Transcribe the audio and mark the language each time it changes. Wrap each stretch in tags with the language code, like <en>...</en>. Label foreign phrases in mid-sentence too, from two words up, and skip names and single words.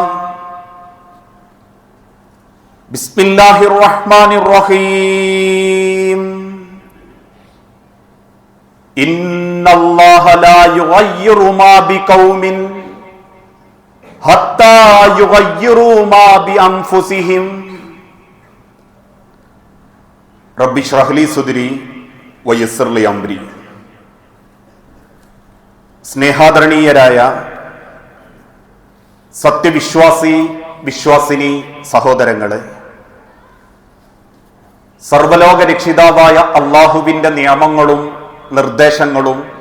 <ar>بسم الله الرحمن الرحيم إن الله لا يغير ما بقوم حتى يغيروا ما بأنفسهم رب اشرح لي صدري ويسر لي أمري.</ar> <ml>സ്നേഹാദരണീയരായ വിശ്വാസിനി സഹോദരങ്ങളെ, സർവലോക രക്ഷിതാവായ അള്ളാഹുവിന്റെ നിയമങ്ങളും നിർദ്ദേശങ്ങളും</ml>